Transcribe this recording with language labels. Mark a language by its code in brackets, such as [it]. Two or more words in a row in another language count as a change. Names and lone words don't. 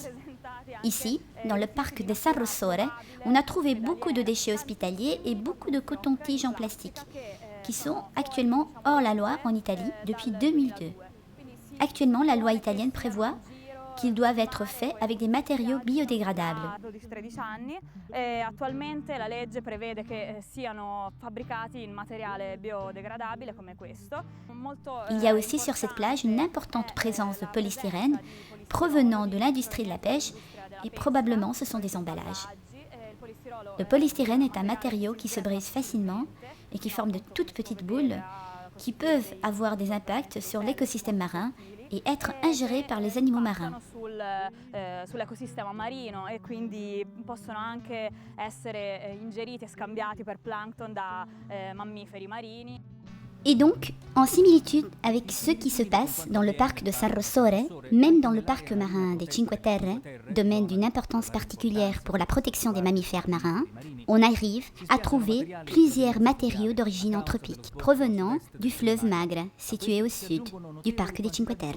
[fr] Ici, dans le parc de San Rossore, on a trouvé beaucoup de déchets hospitaliers et beaucoup de coton-tiges en plastique, qui sont actuellement hors la loi en Italie depuis 2002. Actuellement, la loi italienne prévoit qu'ils doivent être faits avec des matériaux biodégradables. [it] Attualmente la legge prevede che siano fabbricati in materiale biodegradabile come questo. [fr] Il y a aussi sur cette plage une importante présence de polystyrène provenant de l'industrie de la pêche et probablement ce sont des emballages. Le polystyrène est un matériau qui se brise facilement et qui forme de toutes petites boules qui peuvent avoir des impacts sur l'écosystème marin et être ingérés par les animaux marins. [it] Sull'ecosistema marino e quindi possono anche essere ingeriti e scambiati per plancton da mammiferi marini. [fr] Et donc, en similitude avec ce qui se passe dans le parc de San Rossore, même dans le parc marin des Cinque Terre, domaine d'une importance particulière pour la protection des mammifères marins, on arrive à trouver plusieurs matériaux d'origine anthropique, provenant du fleuve Magre, situé au sud du parc des Cinque Terre.